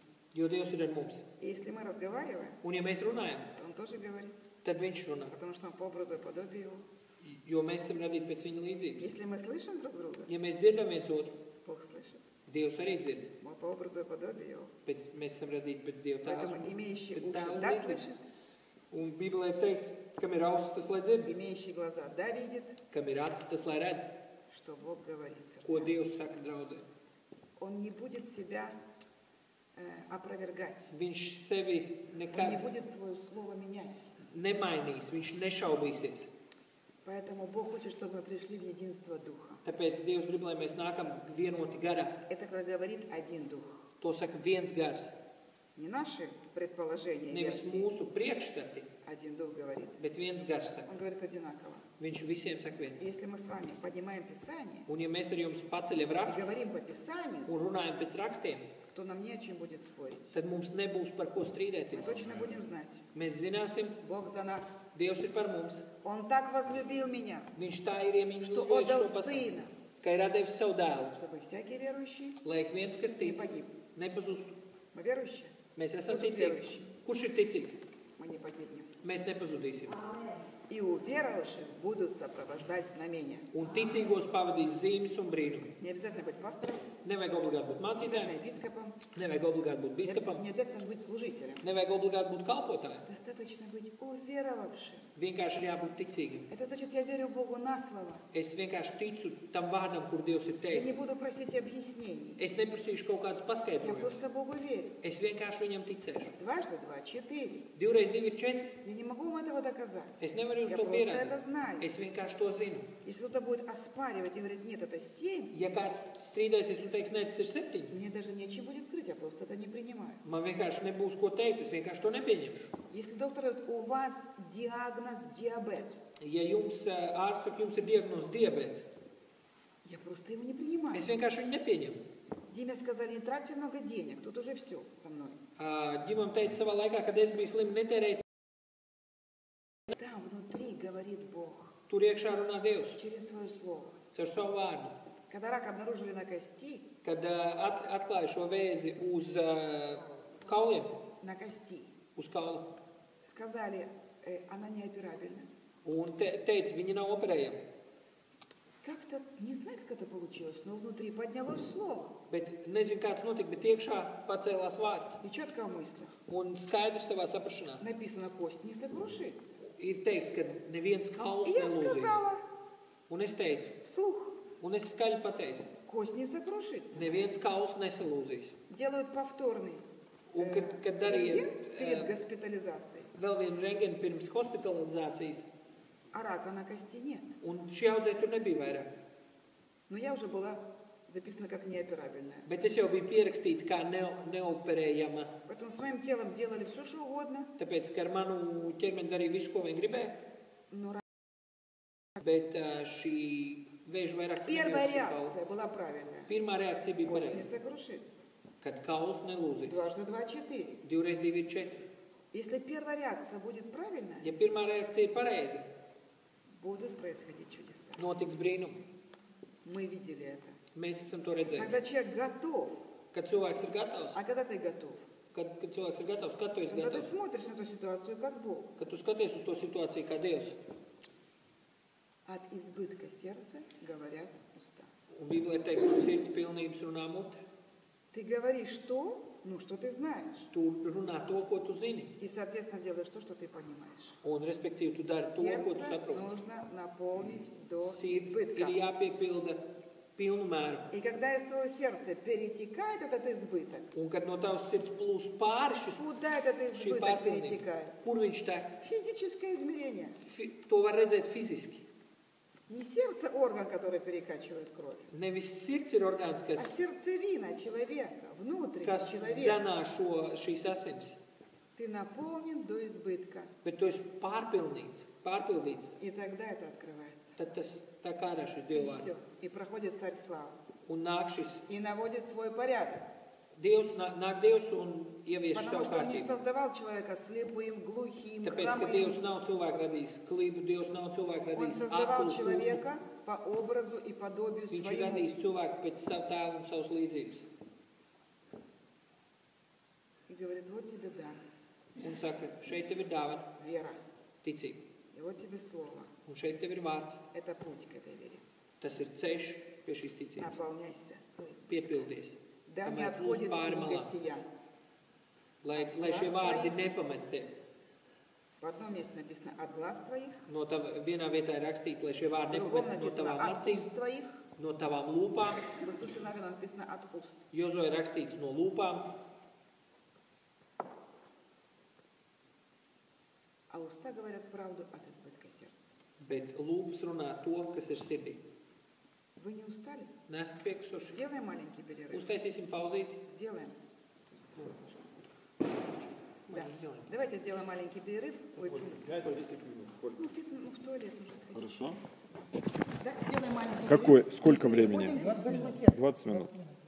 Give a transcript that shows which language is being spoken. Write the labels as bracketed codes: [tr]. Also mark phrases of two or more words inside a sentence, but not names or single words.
[lv] jo Dievs ir ar mums. [ru] И если мы разговариваем, [lv] Un ja mēs runājam, [ru] то Он тоже говорит. [lv] tad viņš runā, [ru] Потому что Он по образу и подобию Его. [lv] jo mēs esam radīti pēc viņa līdzības. [ru] Если мы слышим друг друга, [lv] Ja mēs dzirdam viens otru, [ru] Бог слышит. [lv] Dievs arī dzird. [ru] Мы по образу и подобию Его. [lv] Mēs esam radīti pēc Dieva tēva. [ru] Поэтому имеющий [lv] pēc [ru] уши [lv] tēva [ru] да [lv] līdzības. [ru] слышит, [lv] Un Bībelē ir teikts, kam ir ausis, tas lai dzird, [ru] имеющий глаза да видит, [lv] kam ir acis, tas lai redz, [ru] что Бог говорит. [lv] ko Dievs saka draudzē. [ru] Он не будет себя опровергать. [lv] Viņš sevi [ru] Он не [lv] nekad [ru] будет свое слово менять. [lv] nemainīs, viņš nešaubīsies. [ru] Поэтому Бог хочет, чтобы мы пришли в единство Духа. [lv] Tāpēc Dievs grib, lai mēs nākam vienoti garā. [ru] Это когда говорит один Дух. [lv] To saka viens gars, [ru] Не наши предположения, [lv] nevis [ru] версии. [lv] mūsu priekšstati, [ru] Один Дух говорит. [lv] bet viens gars saka. [ru] Он говорит одинаково. [lv] Viņš visiem saka vienu. [ru] И если мы с вами поднимаем Писание [lv] Un ja mēs ar jums paceļam [ru] и [lv] rakstus [ru] говорим по Писанию, [lv] un runājam pēc rakstiem, [ru] то нам не о чем будет спорить. [lv] tad mums nebūs par ko [ru] Мы [lv] strīdēties. [ru] точно будем знать. [lv] Mēs zināsim, [ru] Bог за нас. [lv] Dievs ir par mums. [ru] Он так возлюбил меня, [lv] Viņš tā ir iemīļojis [ru] что [lv] šo [ru] отдал [lv] pasauli, [ru] Сына, [lv] ka ir devis savu dēlu, [ru] чтобы всякий верующий [lv] lai ik viens, kas [ru] не [lv] tic, [ru] погиб. [lv] nepazustu. [ru] Мы верующие, [lv] Mēs esam [ru] Кто тут [lv] ticīgi. [ru] верующий? [lv] Kurš ir ticīgs? [ru] мы не погибнем. [lv] Mēs nepazudīsim. [ru] И уверовавших будут сопровождать знамения. [lv] Un ticīgos pavadīs zīmes un brīnumi. [ru] Не обязательно быть пастором, [lv] Nevajag obligāti būt [ru] не обязательно [lv] mācītājiem, [ru] епископом, [lv] nevajag obligāti būt [ru] не [lv] biskupam, [ru] обязательно быть служителем. [lv] nevajag obligāti būt kalpotājiem. [ru] Достаточно быть уверовавшим. [lv] Vienkārši ir jābūt ticīgam. [ru] Это значит, я верю Богу на слово. [lv] Es vienkārši ticu tam vārdam, kur Dievs ir [ru] Я не [lv] teicis. [ru] буду просить объяснений. [lv] Es neprasīšu kaut kādus [ru] Я [lv] paskaidrojumus. [ru] просто Богу верю. [lv] Es vienkārši viņam ticēšu. [ru] Дважды два, 4. [lv] 2 reiz 2 ir 4. [ru] Я не могу вам этого доказать. [lv] Es nevaru jums [ru] Я [lv] to [ru] просто это [lv] pierādīt. [ru] знаю. [lv] Es vienkārši to zinu. [ru] Если кто-то будет оспаривать и говорить, нет, это 7, [lv] Ja kāds strīdēsies un teiks, nē, tas ir 7, [ru] мне даже нечем будет крыть, я просто это не принимаю. [lv] man vienkārši nebūs ko teikt, es vienkārši to nepieņemšu. [ru] Если доктор говорит, у вас диагноз диабет, [lv] Ja jums ārsts saka, jums ir diagnoze diabēts, [ru] я просто его не принимаю. [lv] es vienkārši viņu nepieņemu. [ru] Диме сказали, не тратьте много денег, тут уже все со мной. [lv] Ģimam teica savā laikā, kad es biju slims, netērēt, [ru] Там внутри говорит Бог [lv] tur iekšā runā Dievs [ru] через свое слово. [lv] caur savu vārdu. [ru] Когда рак обнаружили на кости, [lv] Kad atklāja šo vēzi uz kauliem, [ru] на кости, [lv] uz kaulu, [ru] сказали, она неоперабельна. [lv] un teica, viņi nav operējami. [ru] Как-то, не знаю, как это получилось, но внутри поднялось слово. [lv] Bet nezinu, kāds notika, bet iekšā pacēlās vārds. [ru] И четко в мыслях. [lv] Un skaidrs savā saprašanā. [ru] Написано, кость не сокрушится. [lv] Ir teikts, ka neviens kauls [ru] И я [lv] nelūzīs. [ru] сказала [lv] Un es teicu, [ru] вслух, [lv] un es skaļi pateicu, [ru] кость не сокрушится. [lv] neviens kauls nesalūzīs. [ru] Делают повторный [lv] Un kad darīja [ru] рентген перед госпитализацией, [lv] vēl vienu rengenu pirms hospitalizācijas, [ru] а рака на кости нет. [lv] un šī audzē tur nebija vairāk. [ru] Но я уже была записана как неоперабельная. [lv] Bet es jau biju pierakstīta kā neoperējama, [ru] Поэтому с моим телом делали все, что угодно, [lv] tāpēc, ka ar manu ķermeni darīja visu, ko viņi gribēja, [ru] но [lv] bet šī vēža vairāk [ru] первая [lv] nevienojās šī kaula. [ru] реакция была правильная. [lv] Pirmā reakcija bija [ru] Кость не [lv] pareiza, [ru] сокрушится. [lv] kad kauls nelūzīs. [ru] Дважды два, 4. [lv] 2 reiz 2 ir 4. [ru] Если первая реакция будет правильная, [lv] Ja pirmā reakcija ir pareiza, [ru] будут происходить чудеса. [lv] notiks brīnumi. [ru] Мы видели это. [lv] Mēs esam to redzējuši. [ru] Когда человек готов, [lv] Kad cilvēks ir gatavs, [ru] а когда ты готов? [lv] kad cilvēks ir gatavs, kad tu esi [ru] Когда ты [lv] gatavs, [ru] смотришь на эту ситуацию как Бог. [lv] kad tu skaties uz to situāciju kā Dievs. [ru] От избытка сердца говорят уста. [lv] Un Bībelē ir teikts, ka sirds pilnības runā mute. [ru] Ты говоришь то, что ты знаешь. [lv] Tu runā to, ko tu zini. [ru] И, соответственно, делаешь то, что ты понимаешь. [lv] Un, respektīvi, tu dari to, ko tu [ru] Сердце [lv] saproti. [ru] нужно наполнить до [lv] Sirds [ru] избытка. [lv] ir jāpiepilda pilnu mēru. [ru] И когда из твоего сердца перетекает этот избыток, [lv] Un, kad no tavas sirds plūst pāri [ru] куда этот [lv] šī [ru] избыток [lv] pārpilnība, [ru] перетекает? [lv] kur viņš tek, [ru] Физическое измерение. [lv] to var redzēt fiziski. [ru] Не сердце орган, который перекачивает кровь, [lv] Nevis sirds ir orgāns, [ru] а сердцевина человека, внутренний [lv] kas [ru] человек. [lv] dzenā šīs asins. [ru] Ты наполнен до избытка. [lv] Bet tu esi pārpildīts. [ru] И тогда это открывается. [lv] Tad tas tā kā ārā šis [ru] И [lv] dievvvārds. [ru] все. И проходит царь славы. [lv] Un nāk šis [ru] И наводит свой порядок. [lv] Dievs, nāk Dievs un ievieš [ru] Потому [lv] savu [ru] что он не [lv] kārtību. [ru] создавал человека слепым, глухим, [lv] Tāpēc, ka Dievs [ru] хромым. [lv] nav cilvēku radījis klibu, Dievs nav cilvēku [ru] Он [lv] radījis [ru] создавал [lv] aklu, [ru] человека по образу и подобию [lv] Viņš ir [ru] своему. [lv] radījis cilvēku pēc savu tēlu un savas līdzības. [ru] И говорит, вот тебе дар, [lv] Un saka, šeit tev ir dāvana, [ru] вера. [lv] ticība. [ru] И вот тебе слово. [lv] Un šeit tev ir vārds. [ru] Это путь к этой вере. [lv] Tas ir ceļš pie šīs ticības. [ru] Наполняйся. То есть, [lv] Piepildies. [ru] да не [lv] Kamēr plūst [ru] отходит [lv] pāri [ru] книга [lv] malā. [ru] сия. [lv] Lai šie vārdi nepamet tevi. [ru] В одном месте написано от глаз твоих, [lv] No vienā vietā ir rakstīts, lai šie [ru] в [lv] vārdi [ru] другом [lv] nepamet no [ru] написано [lv] tavām [ru] от [lv] acīm, [ru] уст твоих, [lv] no tavām lūpām. [ru] в Иисусе Навина написано от уст. [lv] Jozo ir rakstīts no lūpām, [ru] А уста говорят правду от избытка сердца. [lv] bet lūpas runā to, kas ir sirdī. [ru] Вы не устали? [lv] Nesat piekusuši. [ru] Сделаем маленький перерыв. [lv] Uztaisīsim pauzīti. [ru] Сделаем. Да. Сделаем. Давайте сделаем маленький перерыв. Выпьем. 5-10 минут. Сколько? Ну, в туалет уже сходить. Хорошо. Да, сделаем маленький Какой? перерыв. Сколько времени? Выходим, закусим. 20 минут.